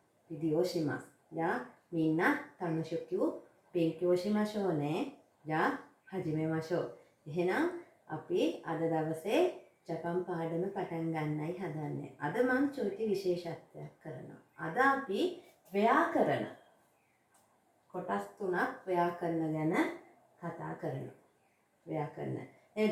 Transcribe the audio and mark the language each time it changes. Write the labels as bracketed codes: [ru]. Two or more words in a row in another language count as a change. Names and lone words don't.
[ja] ビデオします。じゃあ、みんな楽しく勉強しましょうね。じゃあ、始めましょう。 [si] එහෙනම් අපි අද දවසේ ජපන් පාඩම පටන් ගන්නයි හදන්නේ. අද මම චුටි විශේෂත්වයක් කරනවා. අද අපි ව්‍යාකරණ කොටස් 3ක් ව්‍යාකරණ ගැන කතා කරනවා. ව්‍යාකරණ. නේද?